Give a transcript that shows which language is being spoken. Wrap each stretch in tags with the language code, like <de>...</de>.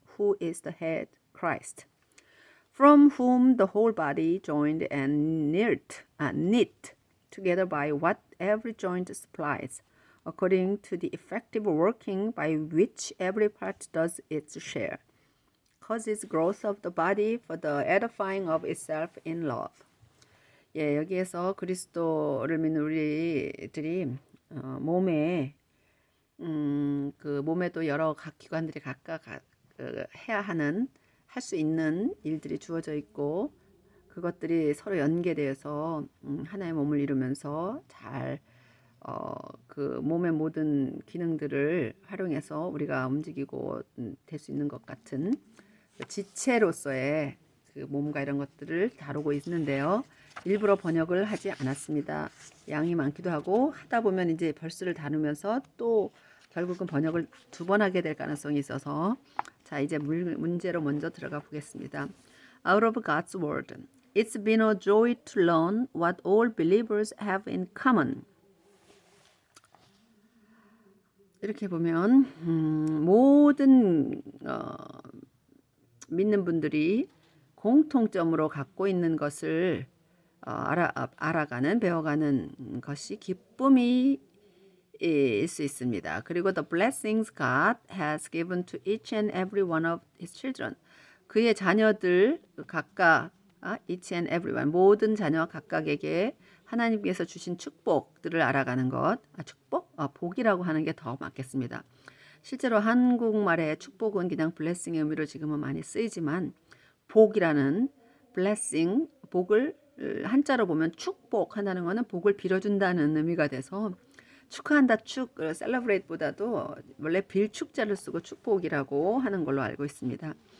<en>who is the head, Christ, from whom the whole body joined and knit together by what every joint supplies, according to the effective working by which every part does its share, causes growth of the body for the edifying of itself in love.</en> <ko>예, 여기에서 그리스도를 믿는 우리들이 몸에 그 몸에도 여러 각 기관들이 각각 해야 하는 할 수 있는 일들이 주어져 있고 그것들이 서로 연계되어서 하나의 몸을 이루면서 잘 그 몸의 모든 기능들을 활용해서 우리가 움직이고 될 수 있는 것 같은 지체로서의 그 몸과 이런 것들을 다루고 있는데요. 일부러 번역을 하지 않았습니다. 양이 많기도 하고 하다 보면 이제 벌스를 다루면서 또 결국은 번역을 2번 하게 될 가능성이 있어서 자 이제 문제로 먼저 들어가 보겠습니다.</ko> <en>Out of God's Word. It's been a joy to learn what all believers have in common.</en> <ko>이렇게 보면 모든 믿는 분들이 공통점으로 갖고 있는 것을 알아가는 배워가는 것이 기쁨이 일 수 있습니다. 그리고</ko> <en>the blessings God has given to each and every one of his children.</en> <ko>그의 자녀들 각각</ko> <en>each and everyone</en> <ko>모든 자녀 각각에게 하나님께서 주신 축복들을 알아가는 것. 축복? 복이라고 하는 게 더 맞겠습니다. 실제로 한국말의 축복은 그냥 blessing의 의미로 지금은 많이 쓰이지만 복이라는 blessing, 복을 한자로 보면 축복한다는 것은 복을 빌어준다는 의미가 돼서 축하한다 축, celebrate보다도 원래 빌축자를 쓰고 축복이라고 하는 걸로 알고 있습니다.</ko>